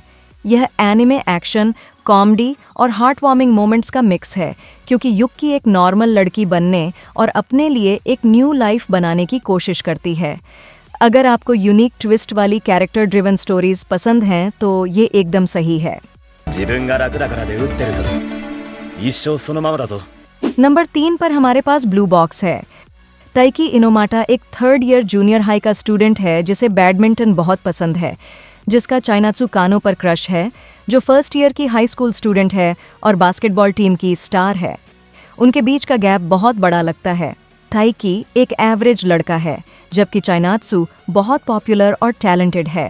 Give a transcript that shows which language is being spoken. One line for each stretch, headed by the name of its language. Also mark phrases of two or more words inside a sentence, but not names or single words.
Hindi: यह एनिमे एक्शन, कॉमेडी और
English: heart warming moments
Hindi: का मिक्स है, क्योंकि युकी एक नॉर्मल लड़की बनने और अपने लिए एक
English: new life
Hindi: बनाने की कोशिश करती है। अगर आपको
English: unique twist
Hindi: वाली
English: character driven stories
Hindi: पसंद हैं तो ये एकदम सही है।
Japanese: 自分が楽だからで打ってると一生そのままだぞ。
Hindi: नंबर 3 पर हमारे पास ब्लू बॉक्स है। ताइकी इनोमाटा एक
English: 3rd year junior high
Hindi: का स्टूडेंट है जिसे बैडमिंटन बहुत पसंद है, जिसका चाइनात्सु कानो पर क्रश है, जो 1st ईयर की
English: high school student
Hindi: है और
English: basketball team
Hindi: की स्टार है। उनके बीच का गैप बहुत बड़ा लगता है। ताइकी एक एवरेज लड़का है, जबकि चाइनात्सु बहुत पॉपुलर और टैलेंटेड है।